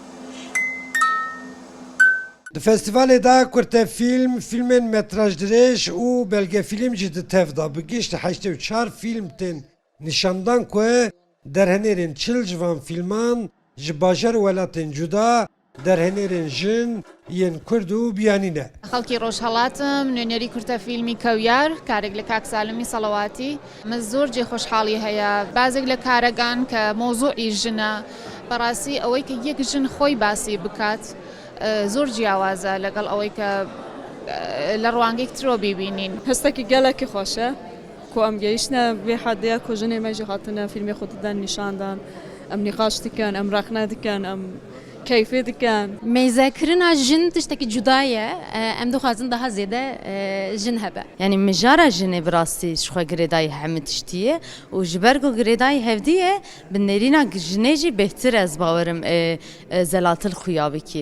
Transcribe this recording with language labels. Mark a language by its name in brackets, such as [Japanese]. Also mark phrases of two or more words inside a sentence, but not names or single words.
[Kurdish] Di festîvalê da kurtefîlm, fîlmên metrajdirêj û belgefîlm jî di tev da bi giştî 84 fîlm tên nîşandan ku derhenerên çil ji van fîlman ji bajar û welatên cuda derhenerên jin yên Kurd û biyanî ne. [Central Kurdish] خەڵکی ڕۆژهەڵاتم نوێنەری کورتە فیلمی کەویار کارێک لە کاک سالمی سەڵەواتی من زۆر جێ خۆشحاڵی هەیە بازێک لە کارەکان کە مۆزوعی ژنە بەڕاستی ئەوەی کە یەک ژن خۆی باسی بکات زۆر جیاوازە لەگەڵ ئەوەی کە لە ڕوانگەی ترۆ بیبینین [Kurdish] هەستێکی گەلێکی خۆشە کو ئەم گەیشتە بێ حەدەیە کو ژنێ مەژی هاتنە فیلمی خۆتدان نیشاندان ئەم نیقاش dikin ئەم ڕاخنا dikin ئەم keyfê dikin. Mêzekirina jin tiştekî cuda ye em dixwazin daha zêde jin hebe. Yani mijara jinê bi rastî ji xwe girêdayî hemû tiştî ye û ji ber ku girêdayî hevdî ye bi nêrîna jinê jî bêhtir ez bawerim zelatil xuya bikî.